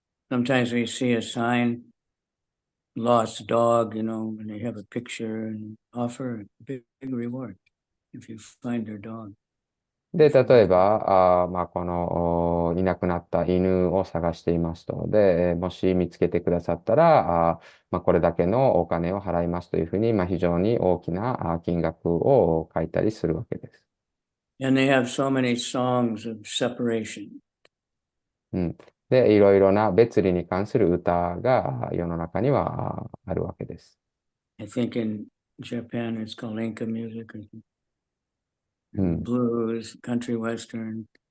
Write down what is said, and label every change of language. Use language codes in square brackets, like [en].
[en] Sometimes we see a sign, lost dog, you know, and they have a picture and offer a big reward if you find their dog. [ja] で、例えば、このいなくなった犬を探していますと。で、もし見つけてくださったら、これだけのお金を払いますというふうに、非常に大きな金額を書いたりするわけです。 [en] And they have so many songs of separation. [ja] で、いろいろな別離に関する歌が世の中にはあるわけです。 [en] I think in Japan it's called Inca music or blues, country western.